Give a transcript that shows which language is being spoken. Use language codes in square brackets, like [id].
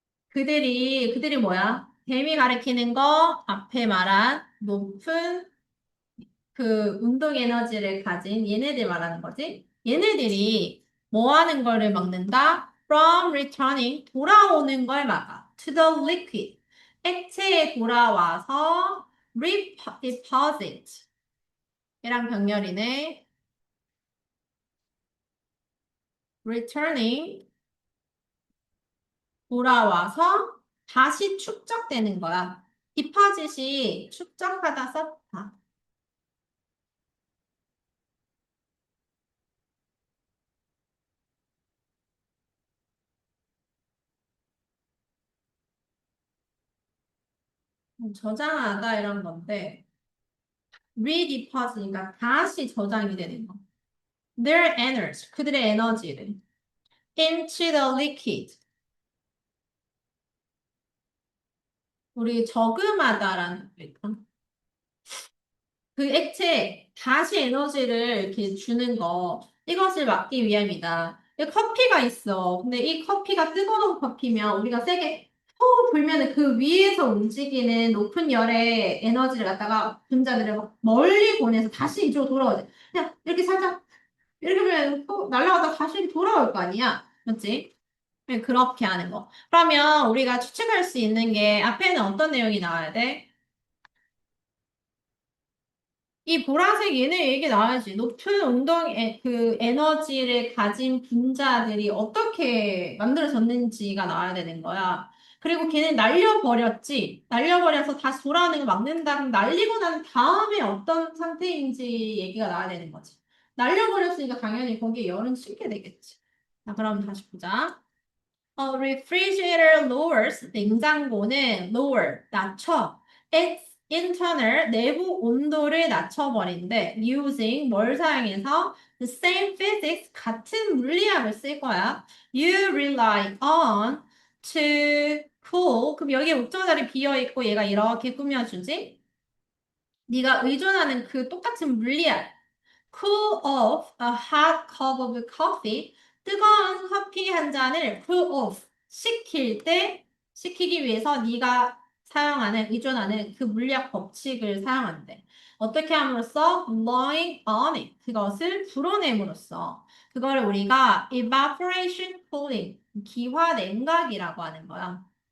[ko] 그들이 뭐야? 뱀이 가리키는 거, 앞에 말한 높은 그 운동 에너지를 가진 얘네들 말하는 거지. 얘네들이 뭐 하는 거를 막는다? [en] From returning, [ko] 돌아오는 걸 막아. [en] To the liquid, [ko] 액체에 돌아와서 [en] deposit. [ko] 얘랑 병렬이네. returning, 돌아와서 다시 축적되는 거야. deposit이 축적하다 썼다. 저장하다 이런 건데 redeposit니까 다시 저장이 되는 거. [en] Their energy, [ko] 그들의 에너지를 [en] into the liquid. [ko] 우리 저금하다라는 거니까. 그 액체에 다시 에너지를 이렇게 주는 거, 이것을 막기 위함이다. 이 커피가 있어. 근데 이 커피가 뜨거운 커피면 우리가 세게 후 불면은 그 위에서 움직이는 높은 열의 에너지를 갖다가 분자들을 막 멀리 보내서 다시 이쪽으로 돌아오야 돼. 그냥 이렇게 살짝, 이렇게 하면 또 날아가다 다시 돌아올 거 아니야. 맞지? 네, 그렇게 하는 거. 그러면 우리가 추측할 수 있는 게 앞에는 어떤 내용이 나와야 돼? 이 보라색 얘네 얘기 나와야지. 높은 그 에너지를 가진 분자들이 어떻게 만들어졌는지가 나와야 되는 거야. 그리고 걔는 날려버렸지. 날려버려서 다시 돌아오는 걸 막는다. 그럼 날리고 난 다음에 어떤 상태인지 얘기가 나와야 되는 거지. 날려버렸으니까 당연히 거기에 열은 식게 되겠지. 자, 그럼 다시 보자. [en] refrigerator lowers, [ko] 냉장고는 [en] lower, [ko] 낮춰. [en] its [ko] internal 내부 온도를 낮춰버린대. [en] using [ko] 뭘 사용해서 [en] the same physics [ko] 같은 물리학을 쓸 거야. [en] You rely on to cool. [ko] 그럼 여기에 목적어 자리 비어 있고 얘가 이렇게 꾸며주지. 네가 의존하는 그 똑같은 물리학. [en] Cool off a hot cup of coffee. [ko] 뜨거운 커피 한 잔을 [en] cool off [ko] 식히기 위해서 네가 사용하는 의존하는 그 물리학 법칙을 사용한대. 어떻게 함으로써 [en] blowing on it [ko] 그것을 불어냄으로써 그거를 우리가 [en] evaporation cooling [ko] 기화 냉각이라고 하는 거야.